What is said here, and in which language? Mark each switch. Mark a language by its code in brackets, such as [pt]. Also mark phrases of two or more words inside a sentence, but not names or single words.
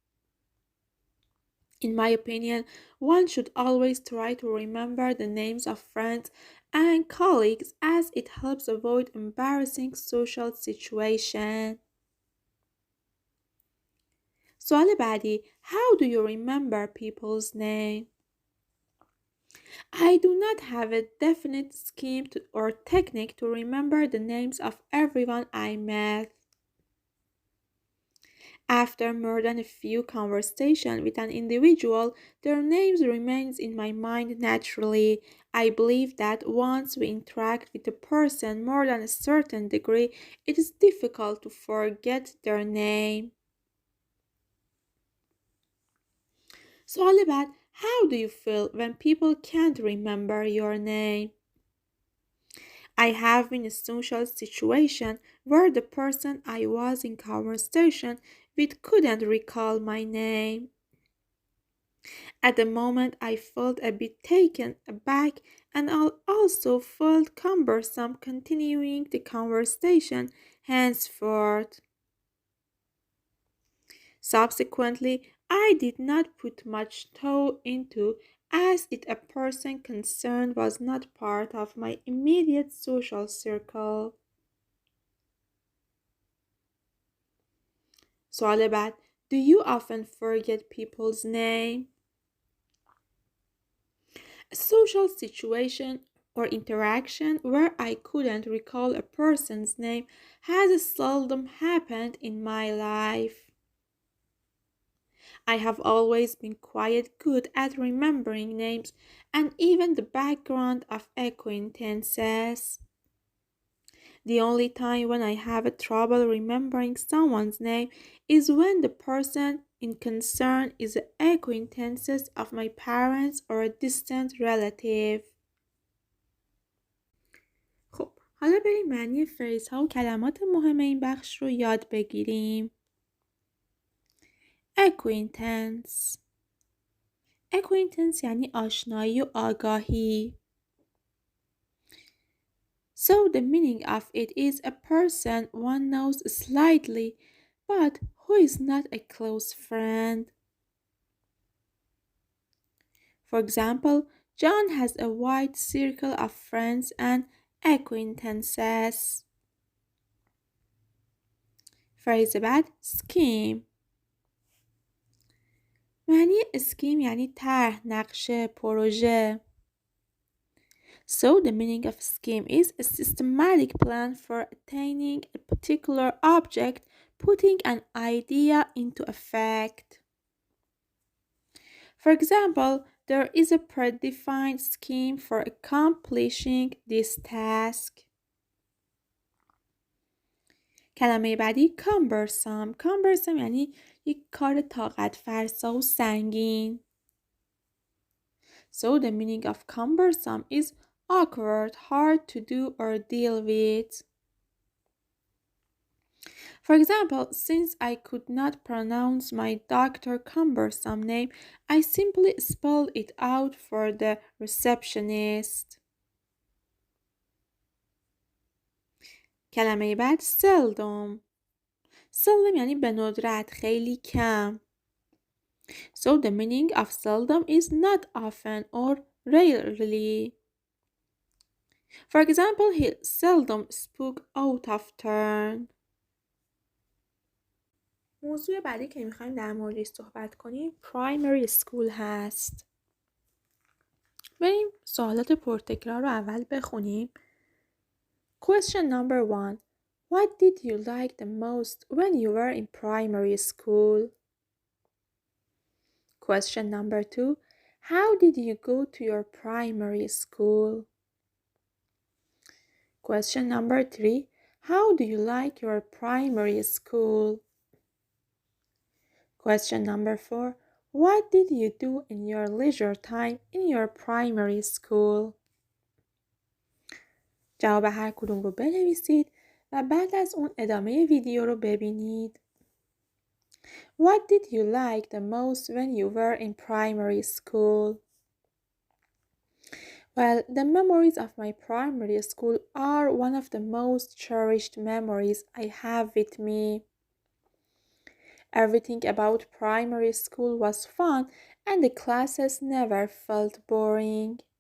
[en] In my opinion, one should always try to remember the names of friends and colleagues as it helps avoid embarrassing social situations. [fa] سوال بعدی [en] How do you remember people's name? I do not have a definite scheme or technique to remember the names of everyone I met. After more than a few conversations with an individual, their names remains in my mind naturally. I believe that once we interact with a person more than a certain degree, it is difficult to forget their name. [fa] سوال بعد [en] How do you feel when people can't remember your name? I have been in a social situation where the person I was in conversation with couldn't recall my name. At the moment, I felt a bit taken aback and I also felt cumbersome continuing the conversation henceforth. Subsequently, I did not put much thought into as it a person concerned was not part of my immediate social circle. [fa] سوال بعد [en] Do you often forget people's name? A social situation or interaction where I couldn't recall a person's name has seldom happened in my life. I have always been quite good at remembering names and even the background of acquaintances. The only time when I have trouble remembering someone's name is when the person in concern is an acquaintance of my parents or a distant relative. [fa] خب حالا بریم معنی فریز ها و کلمات مهم این بخش رو یاد بگیریم. [en] Acquaintance. Acquaintance [fa] یعنی آشنایی و آگاهی. [en] So the meaning of it is a person one knows slightly but who is not a close friend. For example, John has a wide circle of friends and acquaintances. [fa] phrase بعد scheme. معنی اسکیم یعنی طرح، نقشه، پروژه. [en] So the meaning of scheme is a systematic plan for attaining a particular object, putting an idea into effect. For example, there is a predefined scheme for accomplishing this task. [fa] کلمه بعدی cumbersome یعنی یک کار طاقت فرسا و سنگین. [en] So the meaning of cumbersome is awkward, hard to do or deal with. For example, since I could not pronounce my Dr. Cumbersome name, I simply spelled it out for the receptionist. [fa] کلمه بعد seldom یعنی به ندرت، خیلی کم. [en] So the meaning of seldom is not often or rarely. For example, he seldom spoke out of turn. [fa] موضوع بعدی که میخوایم در موردش صحبت کنیم [en] primary school [fa] هست. بریم سوالات پرتکرار رو اول بخونیم. [en] Question number 1. What did you like the most when you were in primary school? Question number 2. How did you go to your primary school? Question number 3. How do you like your primary school? Question number 4. What did you do in your leisure time in your primary school? [fa] جواب هر کدوم رو بنویسید و بعد از اون ادامه ویدیو رو ببینید. [en] What did you like the most when you were in primary school? Well, the memories of my primary school are one of the most cherished memories I have with me. Everything about primary school was fun and the classes never felt boring.